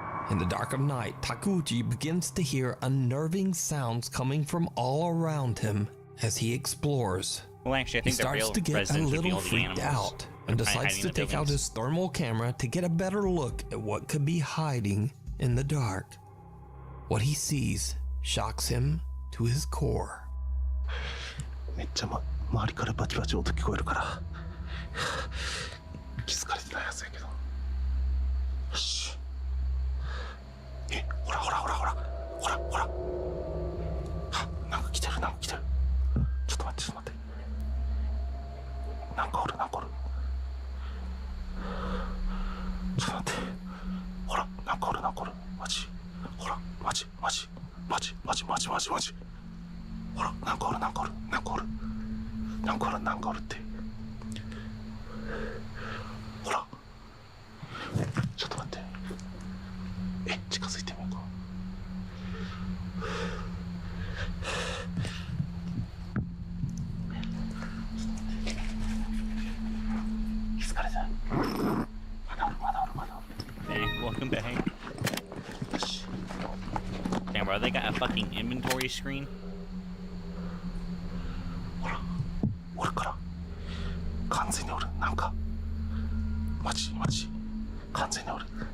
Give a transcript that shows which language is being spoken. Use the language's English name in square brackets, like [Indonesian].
[English] In the dark of night, Takeuchi begins to hear unnerving sounds coming from all around him as he explores. Well, actually, I think he starts to get a little freaked out and decides to take out his thermal camera to get a better look at what could be hiding in the dark. What he sees shocks him to his core. [Japanese] めっちゃ周りからバチバチ音聞こえるから気づかれてないはずやけど。よし。ほらほらほらほらほらほら。なんか来てるなんか来てる。ちょっと待ってちょっと待って。なんかおるなんかおる。ちょっと待って。ほらなんかおるなんかおる。マジ。ほらマジマジマジマジマジマジマジ。ほらなんかおるなんかおるなんかおるなんかおるなんかおるって。ほらちょっと待って。近づいてみようか。気づかれた。まだおるまだおるまだおる。 [English] Hey, welcome back. Damn, bro, they got a fucking inventory screen. [Japanese] ほらおるから完全におる。なんかマジマジ完全におる。